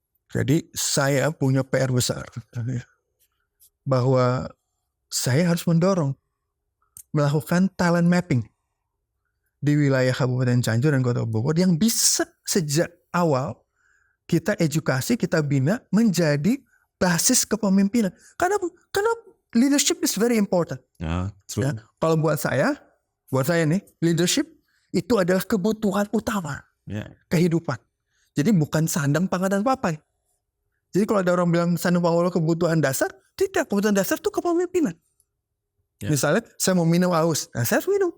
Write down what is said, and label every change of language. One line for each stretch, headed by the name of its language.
Indonesian: Jadi saya punya PR besar. Bahwa saya harus melakukan talent mapping di wilayah Kabupaten Cianjur dan Kota Bogor yang bisa sejak awal kita edukasi, kita bina menjadi basis kepemimpinan. Karena
English: leadership is very important. True.
Indonesian: Ya, kalau buat saya nih, leadership itu adalah kebutuhan utama kehidupan. Jadi bukan sandang, pangan, dan papan. Jadi kalau ada orang bilang sandang, pangan, kebutuhan dasar, tidak. Kebutuhan dasar itu kepemimpinan. Misalnya saya mau minum aus, saya harus minum.